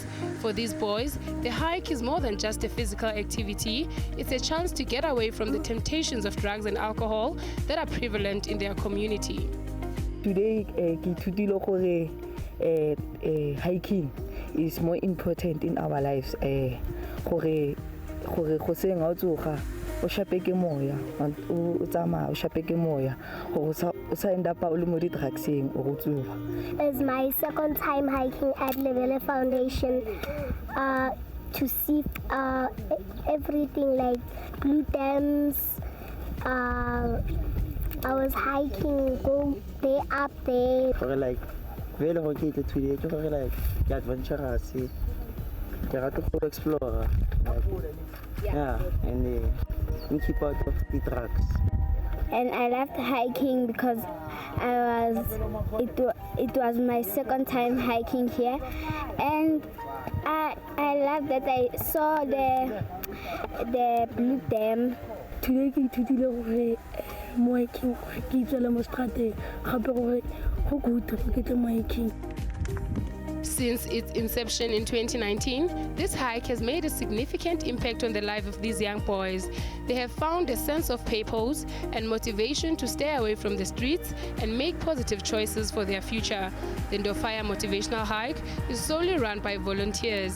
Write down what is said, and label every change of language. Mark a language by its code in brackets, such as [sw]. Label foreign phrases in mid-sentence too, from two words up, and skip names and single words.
[en] For these boys, the hike is more than just a physical activity. It's a chance to get away from the temptations of drugs and alcohol that are prevalent in their community. Today, hiking is more important in our lives. [tn] Go seng o tsoga o shapeke moya o tsama o shapeke moya go sa [en] end up [tn] o le mo di drugseng o go tsoga. [en] It's my second time hiking at Levele Foundation to see everything like blue dams. I was hiking, go there up there. Like very located today, like adventurous. You have to go explore. Yeah, and keep out of the drugs. And I loved hiking because it was my second time hiking here, and I love that I saw the blue dam. [tn] Today ke ithutile gore mo hiking ke tsela mo strate gape gore go good ke tle mo hiking. [en] Since its inception in 2019, this hike has made a significant impact on the life of these young boys. They have found a sense of purpose and motivation to stay away from the streets and make positive choices for their future. The Ndofaya Motivational Hike is solely run by volunteers.